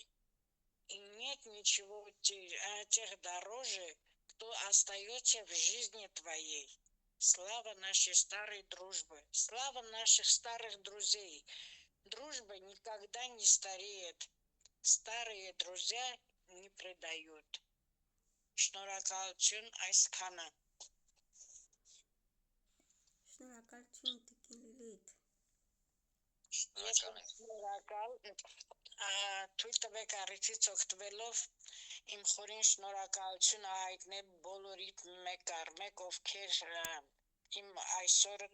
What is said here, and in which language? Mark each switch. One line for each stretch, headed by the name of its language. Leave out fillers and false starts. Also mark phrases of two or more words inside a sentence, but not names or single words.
Russian: И нет ничего тех дороже, кто остается в жизни твоей. Слава нашей старой дружбы, слава наших старых друзей. Дружба никогда не стареет. Старые друзья не предают.
Armenian: Շնորհակալություն այսքանը։ Շնորհակալություն Տիկին Լիլիթ։ Շնորհակալ, թույլ տվեք առիթից օգտվելով իմ խորին շնորհակալությունը հայտնել բոլորիդ մեկ առ մեկ, ովքեր իմ այսօրը